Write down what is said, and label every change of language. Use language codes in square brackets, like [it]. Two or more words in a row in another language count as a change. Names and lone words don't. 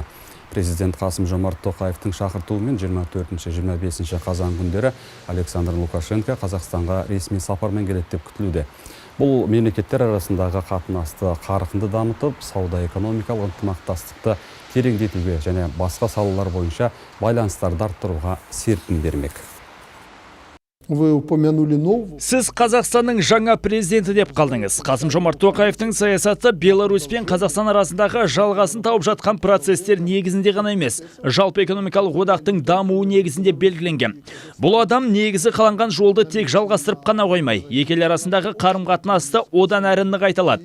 [kk] Президент Қасым-Жомарт Тоқаевтың шақыртуымен 24-25 қазан күндері Александр Лукашенко Қазақстанға ресми сапармен келеді деп күтілуде. Бұл мемлекеттер арасындағы қатынасты қарқынды дамытып, сауда-экономикалық ынтымақтастықты тереңдетуге және басқа салалар бойынша байланыстарды арттыруға серпін бермек. [ru] Вы упомянули нового. [kk] Сіз Қазақстанның жаңа президенті деп қалдыңыз. Қасым-Жомарт Тоқаевтың саясаты Беларусь пен Қазақстан арасындағы жалғасын тауып жатқан процестер негізінде ғана емес, жалпы экономикалық одақтың дамуы негізінде белгіленген. Бұл адам негізі қаланған жолды тек жалғастырып қана қоймай, екі ел арасындағы қарым-қатынасты одан әрі нығайтылады.